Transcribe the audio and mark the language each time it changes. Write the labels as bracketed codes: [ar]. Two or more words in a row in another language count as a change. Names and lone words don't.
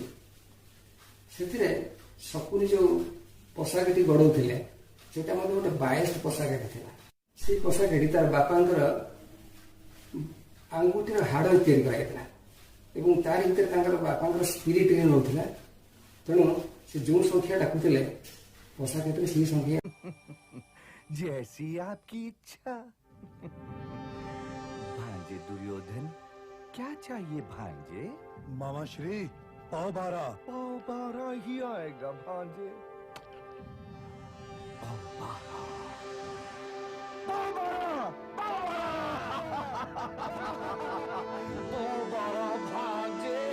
[or] ସେଥିରେ ଶକୁନି ଯେଉଁ ପୋଷାକଟି ଗଢ଼ଉଥିଲେ ସେଟା ମଧ୍ୟ ଗୋଟେ ବାଏଷ୍ଟ ପୋଷାକଟି ଥିଲା। ସେଇ ପୋଷାକଟି ତାର ବାପାଙ୍କର ଆଙ୍ଗୁଠିର ହାଡ଼ ତିଆରି କରାଯାଇଥିଲା ଏବଂ ତାରି ଭିତରେ ତାଙ୍କର ବାପାଙ୍କର ସ୍ପିରିଟ୍ ନେଉଥିଲା। ତେଣୁ ସେ ଯେଉଁ ସଂଖ୍ୟା ଡାକୁଥିଲେ ପୋଷାକ କ୍ଷେତ୍ରରେ ସେଇ ସଂଖ୍ୟା। [hi] जैसी आपकी इच्छा। भांजे दुर्योधन, क्या चाहिए भांजे? मामा श्री पाव बारह ही आएगा भांजे। पाव बारह भांजे।